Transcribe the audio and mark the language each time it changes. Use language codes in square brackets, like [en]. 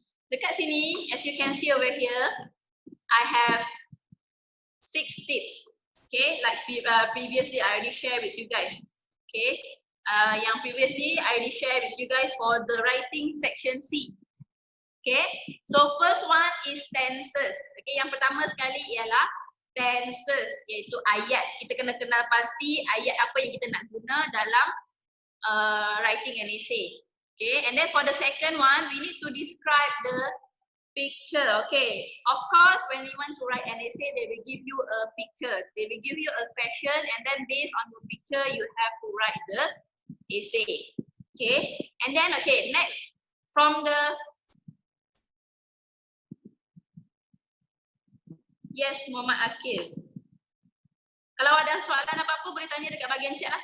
[ms] Dekat sini, [en] as you can see over here, I have 6 tips. Okay, like previously I already shared with you guys. Okay, yang previously I already shared with you guys for the writing section C. Okay, so first one is tenses. [ms] Okay, yang pertama sekali ialah tenses, iaitu ayat. Kita kena kenal pasti ayat apa yang kita nak guna dalam [en] writing an essay. Okay, and then for the second one, we need to describe the picture. Okay, of course, when we want to write an essay, they will give you a picture. They will give you a question, and then based on the picture, you have to write the essay. Okay, and then okay, next from the yes, Muhammad Akil. [ms] Kalau ada soalan apa-apa boleh tanya dekat bahagian chat lah.